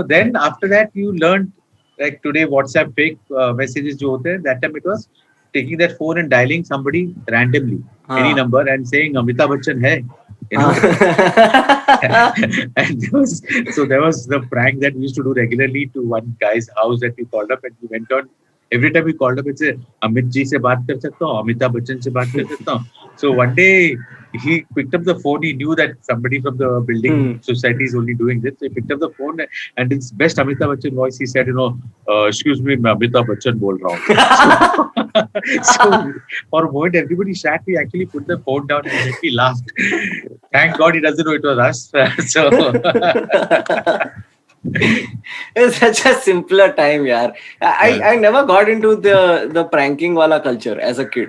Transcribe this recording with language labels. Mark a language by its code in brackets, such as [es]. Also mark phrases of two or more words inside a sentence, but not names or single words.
[en] Then after that you learned, like today WhatsApp fake messages [hi] जो होते हैं, [en] that time it was taking that phone and dialing somebody randomly, any number, and saying Amitabh Bachchan hai. And there was the prank that we used to do regularly to one guy's house that we called up, and we went on. Every time we called up, it's [hi] अमित जी से बात कर सकता हूँ, अमिताभ बच्चन से बात कर सकता हूँ. [en] So one day he picked up the phone. He knew that somebody from the building society is only doing this. So he picked up the phone, and in his best Amitabh Bachchan voice, he said, "Excuse me, [hi] मैं Amitabh Bachchan बोल रहा हूँ." [en] So for a moment, everybody sat. We actually put the phone down and we laughed. Thank God he doesn't know it was us. So. It's such a simpler time, yaar. I never got into the pranking wala culture as a kid.